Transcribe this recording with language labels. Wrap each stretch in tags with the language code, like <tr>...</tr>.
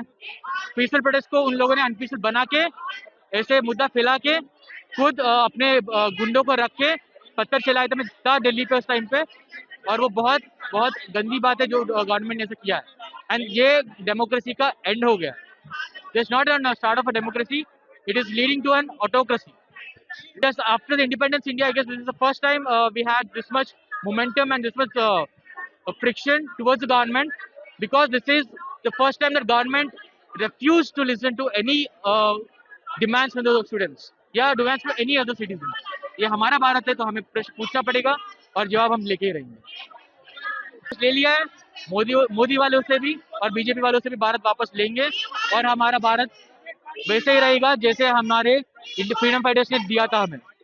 <hi>Peaceful protest को उन लोगों ने अनपीसफुल बना के, ऐसे मुद्दा फैला के, खुद अपने गुंडों को रख के पत्थर चलाए थे। मैं था दिल्ली पे उस टाइम पे, और वो बहुत बहुत गंदी बात है जो गवर्नमेंट ने ऐसा किया है।</hi> <en>and</en> <hi>ये डेमोक्रेसी का एंड हो गया।</hi> <en>This not a start of a democracy, it is leading to an autocracy. Yes, after the independence India, I guess this is the first time we had this much momentum and this much friction towards the government, because this is the first time that government refused to listen to any demands from the students या demands from any other citizen.</en> <hi>ये हमारा भारत है तो हमें प्रश्न पूछना पड़ेगा और जवाब हम लेके ही रहेंगे। ले लिया है मोदी वालों से भी और बीजेपी वालों से भी भारत वापस लेंगे, और हमारा भारत वैसे ही रहेगा जैसे हमारे फ्रीडम फाइटर्स ने दिया था हमें।</hi>